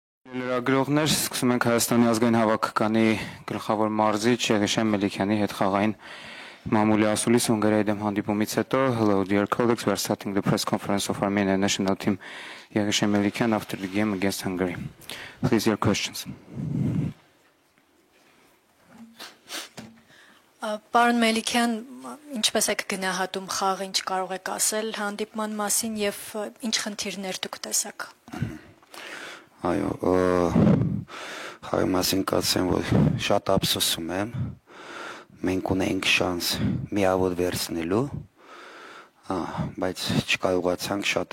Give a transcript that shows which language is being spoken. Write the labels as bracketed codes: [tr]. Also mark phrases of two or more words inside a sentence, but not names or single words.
[hy] Լրագրողներ, սկսում ենք Հայաստանի ազգային հավաքականի գլխավոր մարզիչ Եղիշեն Մելիքյանի հետ խաղային մամուլի ասուլիս Հունգարիայի դեմ հանդիպումից հետո. [en] Hello dear colleagues, we are starting the press conference of Armenia national team Եղիշեն Մելիքյան after the game against Hungary. Please your questions. [hy] Պարոն Մելիքյան, ինչպես եք գնահատում խաղը, ինչ կարող եք ասել հանդիպման մասին եւ ինչ խնդիրներ դուք տեսաք։ Այո, խաղի մասին կասեմ, որ շատ ափսոսում եմ։ Մենք ունենք շանս միավոր վերցնելու, բայց չկարողացանք, շատ